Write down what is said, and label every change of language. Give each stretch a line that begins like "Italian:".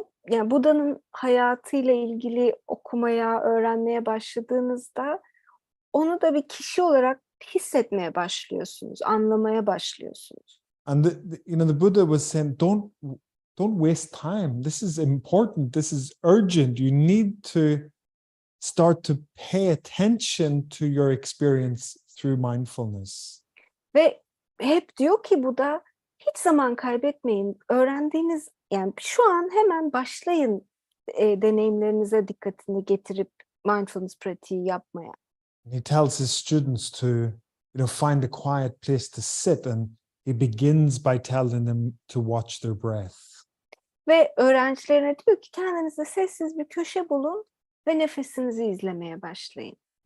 Turkish: Yani Buda'nın hayatıyla ilgili okumaya, öğrenmeye başladığınızda onu da bir kişi olarak hissetmeye başlıyorsunuz, anlamaya başlıyorsunuz.
English: And the Buddha was saying, don't waste time. This is important. This is urgent. You need to start to pay attention to your experience through mindfulness.
Turkish: Ve hep diyor ki Buda, hiç zaman kaybetmeyin. Öğrendiğiniz, yani şu an hemen başlayın deneyimlerinize dikkatini getirip mindfulness pratiği yapmaya.
English: He tells his students to, find a quiet place to sit, and he begins by telling them to watch their breath.
Turkish: Ve öğrencilerine diyor ki kendinize sessiz bir köşe bulun ve nefesinizi izlemeye başlayın.